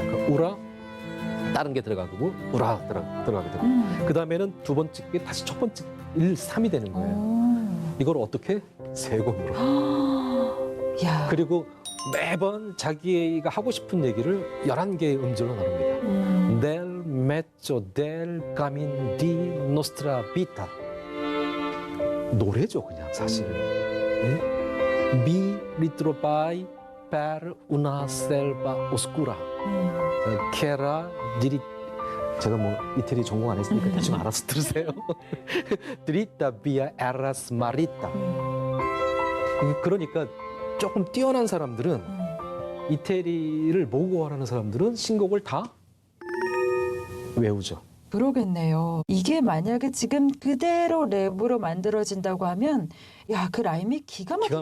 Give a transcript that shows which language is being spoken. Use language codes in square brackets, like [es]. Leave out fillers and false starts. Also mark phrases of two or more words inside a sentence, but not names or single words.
[ko] 그 우라 다른 게 들어가고 우라 들어가게 되고 그 다음에는 두 번째 게 다시 첫 번째 1, 3이 되는 거예요. 이걸 어떻게? 세곤으로. 야. 그리고 매번 자기가 하고 싶은 얘기를 11개의 음절로 나눕니다. [it] Del mezzo del camin di nostra vita. [ko] 노래죠, 그냥 사실은. 네? [it] Mi ritrovaj per una selva oscura. che era diri [ko] 제가 뭐 이태리 전공 안 했으니까 대충 알아서 들으세요. [it] Dritta via era smarrita. [ko] 그러니까 조금 뛰어난 사람들은 이태리를 모국어하는 사람들은 신곡을 다 외우죠. 그러겠네요. 이게 만약에 지금 그대로 랩으로 만들어진다고 하면 야, 그 라임이 기가 막히게